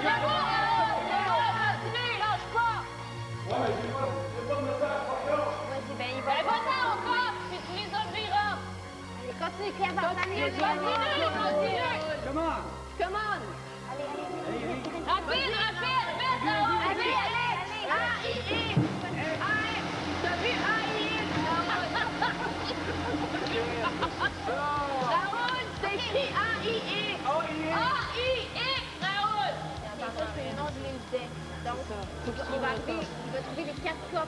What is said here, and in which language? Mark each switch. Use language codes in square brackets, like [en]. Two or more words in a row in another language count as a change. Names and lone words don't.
[fr] Vas-y, continue, lâche pas! Ouais, mais j'ai pas de message, par contre. Vas-y, ben, il va. Ben, va-t'en encore, puis tu les obligeras. Allez, continue, Claire, dans ta ligne. Continue! [en] Come on! Come on! [fr] Allez. Rapide, rapide! Vite, Raoul! Allez. A-I-I! T'as vu A-I-I? Raoul, c'est écrit A-I-I! A-I-I! Raoul! Ça, c'est le nom de l'île d'Aix. Donc, il va trouver les 4 copes.